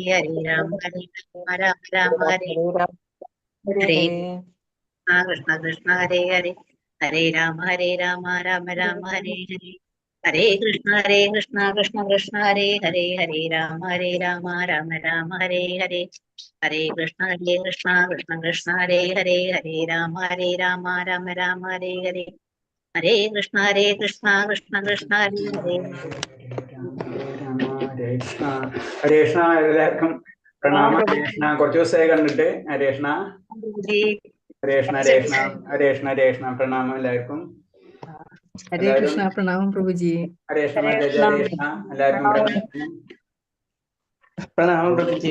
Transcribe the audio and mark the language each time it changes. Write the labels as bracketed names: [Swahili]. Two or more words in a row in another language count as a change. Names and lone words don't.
[Malayalam] ഹരേ രാമ രാമ ഹരേ ഹരേ കൃഷ്ണ കൃഷ്ണ ഹരേ ഹരേ ഹരേ രാമ രാമ ഹരേ ഹരേ ഹരേ കൃഷ്ണ കൃഷ്ണ ഹരേ ഹരേ ഹരേ രാമ രാമ ഹരേ ഹരേ ഹരേ കൃഷ്ണ കൃഷ്ണ ഹരേ ഹരേ ഹരേ രാമ രാമ ഹരേ ഹരേ ഹരേ കൃഷ്ണ കൃഷ്ണ ഹരേ ഹരേ ഹരേ കൃഷ്ണ. ഹരേ കൃഷ്ണ. എല്ലാവർക്കും പ്രണാമം. ഹരേ കൃഷ്ണ. കുറച്ചു ദിവസമായി കണ്ടിട്ട്. ഹരേ കൃഷ്ണ. ഹരേ കൃഷ്ണ. ഹരേ കൃഷ്ണ. ഹരേ കൃഷ്ണ. ഹരേ കൃഷ്ണ. പ്രണാമം എല്ലാവർക്കും. ഹരേ കൃഷ്ണ. പ്രണാമം പ്രഭുജി. ഹരേ കൃഷ്ണ. ഹരേ കൃഷ്ണ. എല്ലാവർക്കും പ്രണാമം പ്രഭുജി.